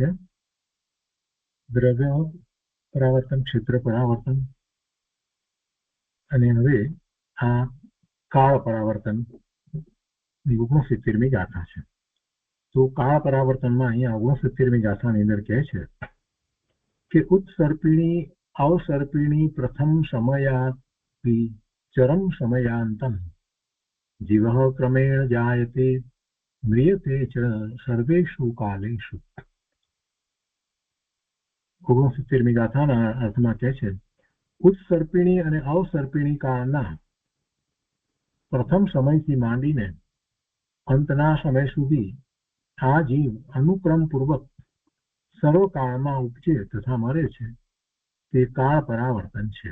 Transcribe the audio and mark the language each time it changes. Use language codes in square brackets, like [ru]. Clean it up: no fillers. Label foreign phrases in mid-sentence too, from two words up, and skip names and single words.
[gu] દ્રવ્ય પરાવર્તન, ક્ષેત્ર પરાવર્તન અને હવે આ કાળ પરાવર્તન 69મી ગાથા છે. તો કાળ પરાવર્તનમાં અહીંયા 69મી ગાથાની અંદર કહે છે કે [sa] उत्सर्पिणी अवसर्पिणी प्रथम समयाति चरम समयांतम जीवः क्रमेण जायते म्रियते च सर्वेषु कालेषु. [gu] 69મી ગાથાના અર્થમાં કહે છે ઉત્સર્પિણી અને અવસર્પિણી કાળના પ્રથમ સમયથી માંડીને અંતના સમય સુધી આ જીવ અનુક્રમ પૂર્વક સર્વકાળમાં ઉપજે તથા મરે છે તે કાળ પરાવર્તન છે.